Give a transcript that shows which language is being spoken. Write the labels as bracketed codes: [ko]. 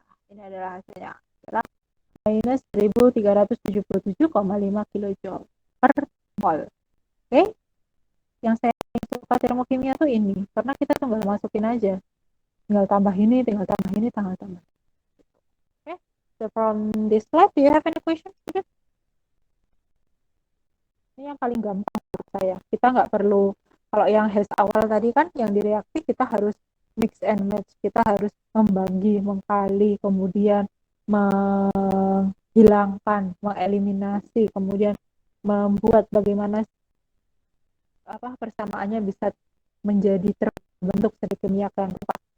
[id] Ini adalah hasilnya adalah minus 1377,5 kilojoule per mol. Oke, yang saya suka termokimia tuh ini karena kita tinggal masukin aja, tinggal tambah ini, tinggal tambah ini, tinggal tambah. [en] Oke, so from this slide, do you have any questions? [id] Ini yang paling gampang menurut saya. Kita nggak perlu, kalau yang hash awal tadi kan yang direaksi kita harus [en] mix and match, [id] kita harus membagi, mengkali, kemudian menghilangkan, mengeliminasi, kemudian membuat bagaimana persamaannya bisa menjadi terbentuk sedi kimia yang tepat.